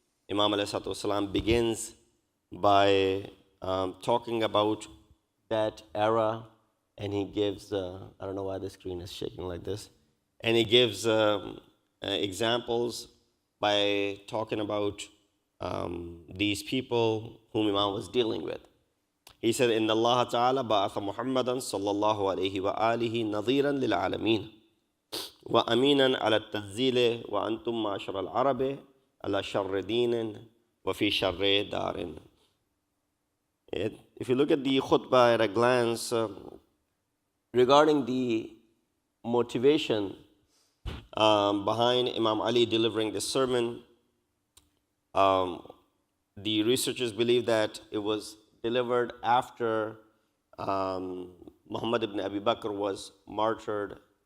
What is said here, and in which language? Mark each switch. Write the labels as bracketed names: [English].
[English] Imam alayhi salatu wasalam begins by talking about that era, and he gives, I don't know why the screen is shaking like this, and he gives examples by talking about these people whom Imam was dealing with. He said, [Arabic] إن الله تعالى بعث محمدا صلى الله عليه وآله نظيرا للعالمين وأمينا على التنزيل وأنتم معشر العرب على شر دين وفي شر دار. [English] If you look at the khutbah at a glance, regarding the motivation behind Imam Ali delivering this sermon, the researchers believe that it was delivered after Muhammad ibn Abi Bakr was martyred,